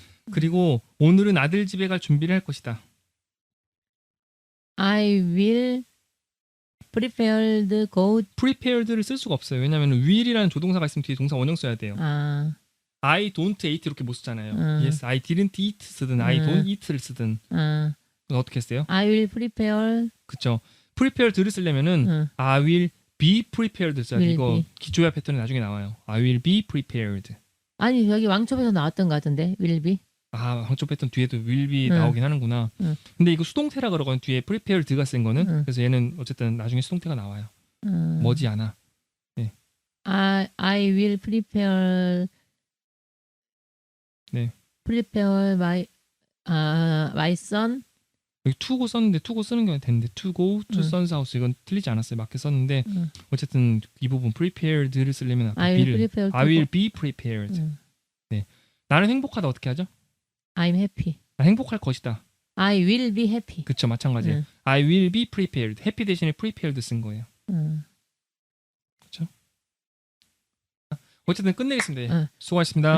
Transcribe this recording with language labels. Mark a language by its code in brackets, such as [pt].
[ko] 그리고 오늘은 아들 집에 갈 준비를 할 것이다. [en] I will prepared go. [ko] prepared를 쓸 수가 없어요. 왜냐하면 will이라는 조동사가 있으면 뒤에 동사 원형 써야 돼요. 아, [en] I don't eat [ko] 이렇게 못 쓰잖아요. [en] yes, I didn't eat [ko] 쓰든 [en] I don't eat를 쓰든 [ko] 아, 그건 어떻게 했어요? [en] I will prepare. [ko] 그쵸. [en] prepared를 [ko] 쓰려면은 [en] I will be prepared [ko] 써야 돼. [en] will [ko] 이거 [en] be. [ko] 기초야 패턴이 나중에 나와요. [en] I will be prepared. [ko] 아니 여기 왕초에서 나왔던 것 같은데 [en] will be. [ko] 아, 황초 패턴 뒤에도 will be 나오긴 하는구나. 근데 이거 수동태라 그러거든. 뒤에 prepared가 쓴 거는. 그래서 얘는 어쨌든 나중에 수동태가 나와요. 머지않아. 네. [en] I will prepare. [ko] 네. [en] prepare my son. [ko] 여기 to go 썼는데 to go 쓰는 게 됐는데 [en] to go to son's house [ko] 이건 틀리지 않았어요. 맞게 썼는데 어쨌든 이 부분 prepared를 쓰려면 [en] I will prepare. I will be prepared. 네. [ko] 나는 행복하다 어떻게 하죠? [en] I'm happy. [ko] 나 행복할 것이다. [en] I will be happy. [ko] 그쵸, 마찬가지예요. [en] I will be prepared. [ko] happy 대신에 prepared 쓴 거예요. 그쵸? 어쨌든 끝내겠습니다. 수고하셨습니다.